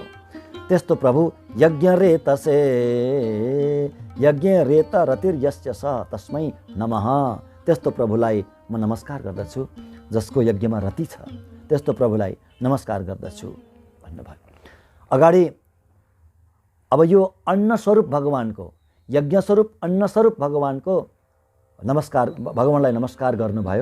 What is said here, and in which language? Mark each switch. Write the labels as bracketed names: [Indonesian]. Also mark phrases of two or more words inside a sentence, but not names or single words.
[Sanskrit] त्यस्तो प्रभु यज्ञ रेतसे, यज्ञ रेत रतिर यस्य स तस्मै नमः, [Nepali] त्यस्तो प्रभुलाई म नमस्कार गर्दछु जसको यज्ञमा रति छ, त्यस्तो प्रभुलाई नमस्कार गर्दछु भन्नुभयो। अगाडि अब यो अन्न स्वरूप भगवानको, यज्ञ स्वरूप अन्न स्वरूप भगवानको नमस्कार, भगवानलाई नमस्कार गर्नुभयो।